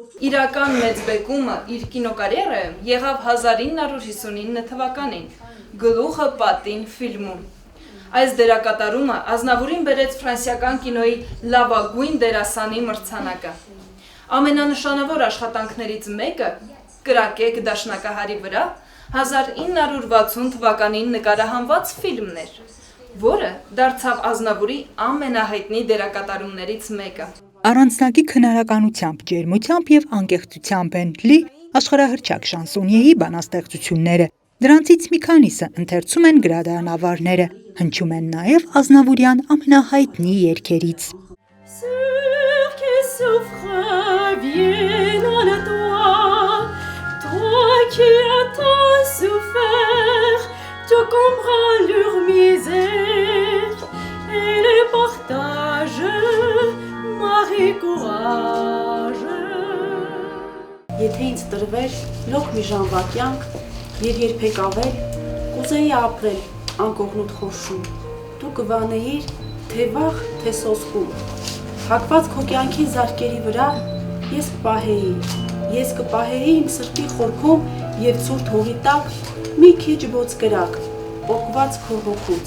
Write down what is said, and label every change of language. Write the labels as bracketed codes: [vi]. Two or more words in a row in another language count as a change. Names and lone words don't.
[hy] Իրական մեծ բեկումը իր կինոկարիերայում եղավ 1959 թվականին «Գլուխը պատին» ֆիլմում։ Այս դերակատարումը Ազնավուրին բերեց ֆրանսիական կինոյի լավագույն դերասանի մրցանակը։ Ամենանշանավոր աշխատանքներից մեկը «Կրակեք դաշնակահարի վրա» 1960 թվականին նկարահանված ֆիլմն էր, որը դարձավ Ազնավուրի ամենահայտնի դերակատարումներից մեկը։ Առանձնակի քնարականությամբ, ջերմությամբ եւ անկեղծությամբ են լի աշխարհահռչակ շանսոնյեի բանաստեղծությունները։ Դրանցից մի քանիսը ընթերցում են գրադարանավարները։ Հնչում են նաև Ազնավուրյան ամենահայտնի երգերից։ [fr] Ceux qui souffrent viennent à toi, toi qui as tant souffert, tu comprends leur misère et les partages, Marie courage. [hy] Եթե ինձ տրվեր լոք մի ժամվա կյանք եւ երբեք ավել, կուզեի ապրել անկողնուտ խորշում։ Դու կվանեիր թե վախ, թե սոսկում։ Հակված քո կյանքի զարկերի վրա ես կպահեի իմ սրտի խորքում եւ ցուրտ հողի տակ մի քիչ ոց կրակ, պոկված քո հոգուց։